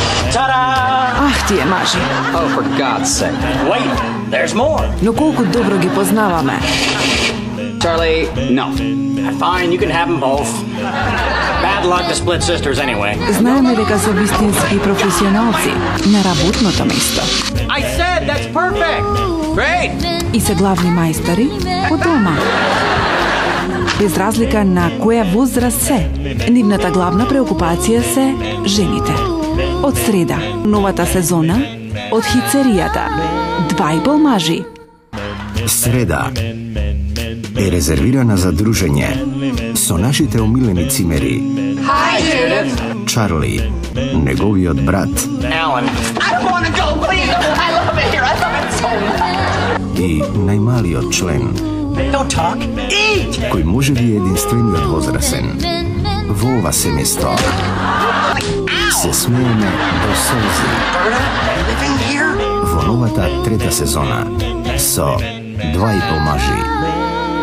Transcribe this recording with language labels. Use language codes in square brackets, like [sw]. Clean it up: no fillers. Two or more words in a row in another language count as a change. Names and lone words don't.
[mk] Ах, тие мажи. [en] Oh, for God's sake. Wait, there's more. [mk] Но колку добро ги познаваме. [en] Charlie, no. Fine, you can have them both. Bad luck to split sisters anyway. [mk] Знаеме дека се вистински професионалци на работното место. [en] I said that's perfect. Great. [mk] И се главни мајстори по дома. Без разлика на која возраст се, нивната главна преокупација се жените. Од среда, новата сезона, од хицеријата, 2,5 мажи. Среда е резервирана за дружење со нашите омилени цимери. [en] Hi, Judith. [mk] Чарли, неговиот брат. [en] Alan. I don't want to go, please. I love it here. I love it so much. [mk] И најмалиот член, [en] Don't talk. Eat. [mk] кој може би е единствениот возрасен. Во ова семејство се смееме до солзи. [en] Living here? [mk] Во новата трета сезона со 2,5 мажи.